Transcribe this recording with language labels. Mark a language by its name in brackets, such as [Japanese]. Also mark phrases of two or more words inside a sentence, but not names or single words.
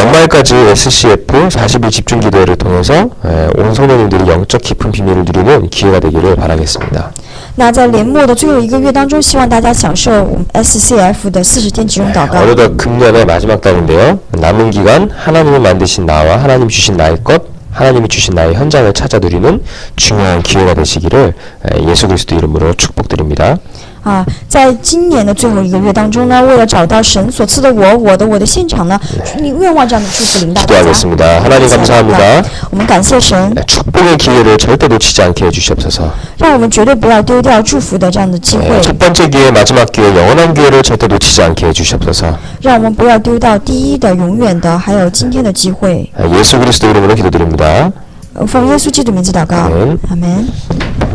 [Korean] 연말까지 SCF 40일 집중 기도회를 통해서 온 성도님들이 영적 깊은 비밀을 누리는 기회가 되기를 바라겠습니다. [Chinese] 那在年末的最后一个月当中，希望大家享受我们 SCF 的40天集中祷告。 [Korean] 어느덧 금년의 마지막 달인데요. 남은 기간 하나님이 만드신 나와 하나님 주신 나의 것, 하나님이 주신 나의 현장을 찾아 누리는 중요한 기회가 되시기를 예수 그리스도 이름으로 축복드립니다. [Chinese] 在今年的最后一个月当中呢，为了找到神所赐的我的现场呢，你愿望这样的祝福临到大家。 [Korean] 기도하겠습니다. 하나님 감사합니다. [Chinese] 我们感谢神， [Korean] 축복의 기회를 절대 놓치지 않게 해주시옵소서. [Chinese] 让我们绝对不要丢掉祝福的这样的机会， [Korean] 첫 번째 기회, 마지막 기회, 영원한 기회를 절대 놓치지 않게 해주시옵소서. [Chinese] 让我们不要丢掉第一的、永远的，还有今天的机会。 [Korean] 예수 그리스도 이름으로 기도드립니다. [Chinese] 奉耶稣基督名字祷告， [Korean] 아멘. [Chinese] 阿门。